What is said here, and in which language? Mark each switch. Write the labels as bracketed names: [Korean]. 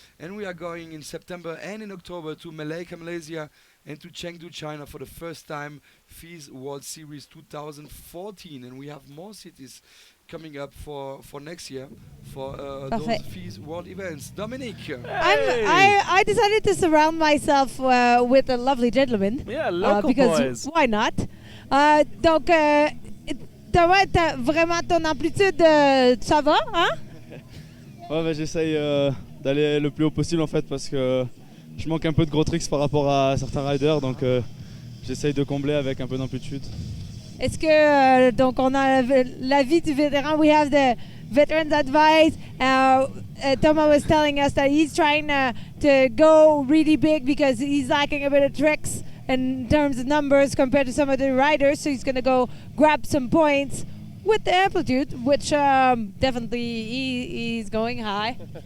[English] And we are going in September and in October to Malaysia, Malaysia, and to Chengdu, China for the first time, FISE World Series 2014. And we have more cities coming up for next year for those FISE World events. Dominique. Hey. I decided to surround myself with a lovely gentleman. Yeah, local because boys. Why not? [French] Donc, t'as vraiment ton amplitude, ça va, hein? Ouais, bah, j'essaye d'aller le plus haut possible en fait parce que je manque un peu de gros tricks par rapport à certains riders, donc j'essaye de combler avec un peu d'amplitude. Est-ce que donc on a l'avis du vétéran? [English] We have the veteran's advice. Thomas was telling us that he's trying to go really big because he's lacking a bit of tricks in terms of numbers compared to some of the riders. So he's going to go grab some points with the amplitude, which definitely he's going high.